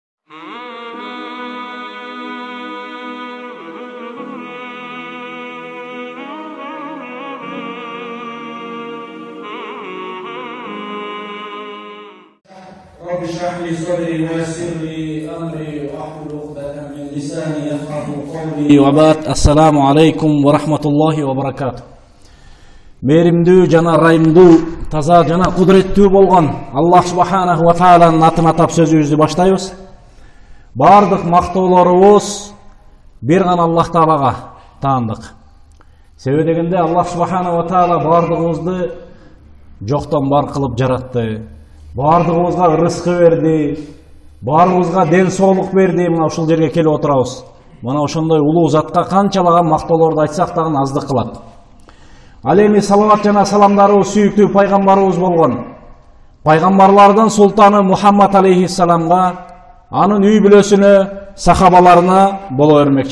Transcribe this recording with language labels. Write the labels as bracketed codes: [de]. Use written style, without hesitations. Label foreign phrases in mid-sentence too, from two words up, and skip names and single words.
[ar] رب اشرح لي صدري ويسر لي امري واحلل عقدة من لساني يفقهوا قولي وبعد السلام عليكم ورحمة الله وبركاته. [ky] Мээримдүү жана ырайымдуу, таза жана кудуреттүү болгон Аллах [ar] سبحانه و [ky] тааланын атын атап сөзүбүздү баштайбыз. Бардык мактоолорубуз бир гана Аллах таалага таандык. Себеби дегенде Аллах [ar] سبحانه وتعالى [ky] бардыгыбызды жоктон бар кылып жаратты. Бардыгыбызга рызкы берди, баарыбызга ден соолук берди. Мына ушул жерге келип отурабыз. Мына ошондой улуу затка канчалаган мактоолорду айтсак дагы аздык кылат. Ал эми салават жана саламдарыбыз сүйүктүү пайгамбарыбыз болгон пайгамбарлардын султаны Мухаммад алейхиссаламга, анын үй бүлөсүнө, сахабаларына боло бермекчи.